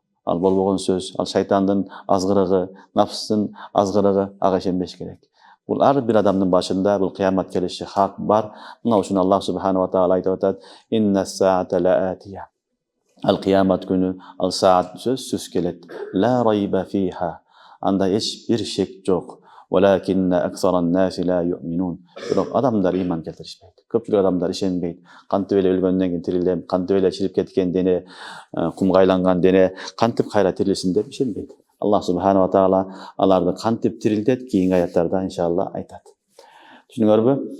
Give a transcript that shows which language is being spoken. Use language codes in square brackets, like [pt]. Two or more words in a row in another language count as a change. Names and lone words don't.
[ky] Ал болбогон сөз, ал шайтандын азгырыгы, нафстын азгырыгы, ага ишенбеш керек. Бул ар бир адамдын башында бул кыямат келиши хак бар. Мына ушуну Аллах [ar] سبحانه تعالى [ky] айтып атат. [ar] إن الساعة لآتية. [ky] Ал кыямат күнү, ал саат сөзсүз келет. [ar] لا ريب فيها. [ky] Анда эч бир шек жок. [ar] ولكن أكثر الناس لا يؤمنون. [ky] Бирок адамдар иман келтиришпейт. Көпчүлүк адамдар ишенбейт. Кантип эле өлгөндөн кийин тирилем, кантип эле чирип кеткен дене, кумга айланган дене кантип кайра тирилсин деп ишенбейт. Аллах [ar] سبحانه تعالى [ky] аларды кантип тирилтет кийинки аяттарда иншалла айтат. Түшүндүңөрбү?